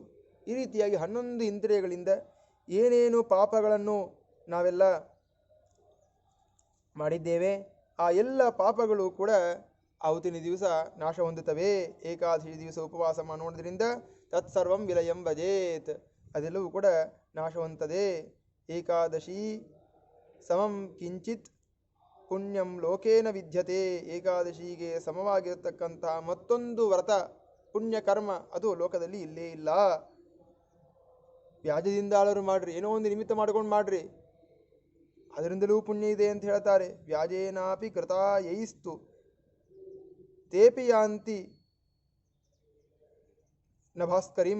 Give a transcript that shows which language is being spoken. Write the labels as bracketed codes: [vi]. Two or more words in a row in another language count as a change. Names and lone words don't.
[kn] ಈ ರೀತಿಯಾಗಿ 11 ಇಂದ್ರಿಯಗಳಿಂದ ಏನೇನು ಪಾಪಗಳನ್ನು ನಾವೆಲ್ಲ ಮಾಡಿದ್ದೇವೆ ಆ ಎಲ್ಲ ಪಾಪಗಳು ಕೂಡ ಅವತ್ತಿನ ದಿವಸ ನಾಶ ಹೊಂದುತ್ತವೆ. ಏಕಾದಶಿ ದಿವಸ ಉಪವಾಸ ಮಾಡೋದ್ರಿಂದ [sa] ತತ್ಸರ್ವಂ ವಿಲಯಂ ಭಜೇತ್, [kn] ಅದೆಲ್ಲವೂ ಕೂಡ ನಾಶ ಹೊಂದುತ್ತದೆ. [sa] ಏಕಾದಶಿ ಸಮಂ ಕಿಂಚಿತ್ ಪುಣ್ಯಂ ಲೋಕೇನ ವಿದ್ಯತೆ. [kn] ಏಕಾದಶಿಗೆ ಸಮವಾಗಿರತಕ್ಕಂತಹ ಮತ್ತೊಂದು ವ್ರತ ಪುಣ್ಯ ಕರ್ಮ ಅದು ಲೋಕದಲ್ಲಿ ಇಲ್ಲೇ ಇಲ್ಲ. ವ್ಯಾಜದಿಂದ ಆಳರು ಮಾಡ್ರಿ, ಏನೋ ಒಂದು ನಿಮಿತ್ತ ಮಾಡ್ಕೊಂಡು ಮಾಡ್ರಿ, ಅದರಿಂದಲೂ ಪುಣ್ಯ ಇದೆ ಅಂತ ಹೇಳ್ತಾರೆ. [sa] ವ್ಯಾಜೇನಾಪಿ ಕೃತಾ ಯೈಸ್ತು ತೇಪಿ ಯಾಂತಿ ನಭಾಸ್ಕರಿಂ.